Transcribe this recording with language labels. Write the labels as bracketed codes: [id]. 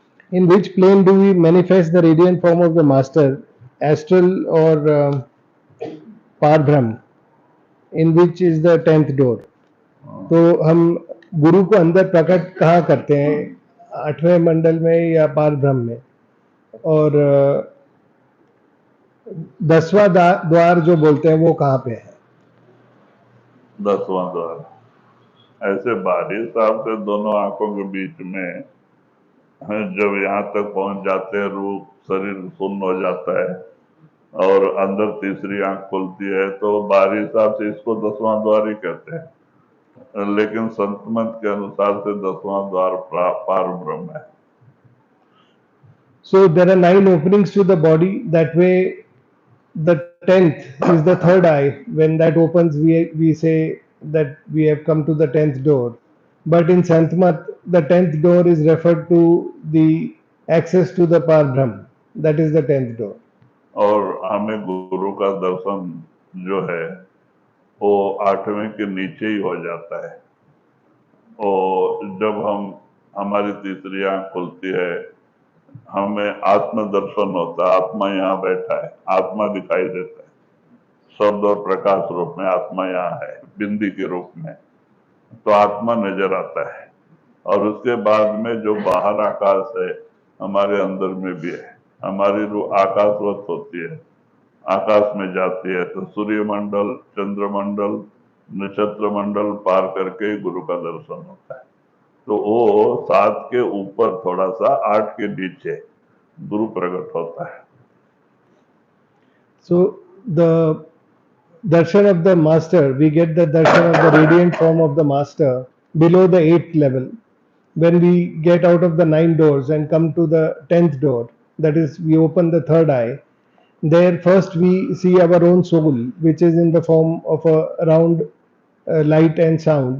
[en] In which plane do we manifest the radiant form of the master, astral or parbrahm? In which is the 10th door? [hi] तो हम गुरु को अंदर प्रकट कहाँ करते हैं? 8वें मंडल में या पारब्रह्म में? और 10वां द्वार जो बोलते हैं वो कहाँ पे है? 10वां द्वार ऐसे बारिश साहब के दोनों आंखों के बीच में जब यहाँ तक पहुंच जाते हैं, रूप शरीर शून्य हो जाता है और अंदर तीसरी आंख खुलती है, तो बारी साहब से इसको 10वां द्वार ही कहते हैं, लेकिन संत मत के अनुसार से 10वां द्वार पार ब्रह्म है। [en] So there are 9 openings to the body. That way, the 10th is the third eye. When that opens, we say that we have come to the 10th door. But in Santmat, the 10th door is referred to the access to the Par Brahm. That is the 10th door. [hi] और हमें गुरु का दर्शन जो है वो 8वें के नीचे ही हो जाता है। और जब हमारी तीसरी आंख खुलती है, हमें आत्म दर्शन होता है। आत्मा यहाँ बैठा है, आत्मा दिखाई देता है, शब्द और प्रकाश रूप में आत्मा यहाँ है, बिंदी के रूप में, तो आत्मा नजर आता है। और उसके बाद में जो बाहर आकाश है हमारे अंदर में भी है, हमारी रूह आकाशवत होती है, आकाश में जाती है, तो सूर्य मंडल, चंद्र मंडल, नक्षत्र मंडल पार करके गुरु का दर्शन होता है। तो वो 7 के ऊपर थोड़ा सा 8 के नीचे गुरु प्रकट होता है। [en] So the darshan of the master, we get the darshan of the radiant form of the master below the 8th level. when we get out of the 9 doors and come to the 10th door, that is, we open the third eye, there first we see our own soul, which is in the form of a round light and sound.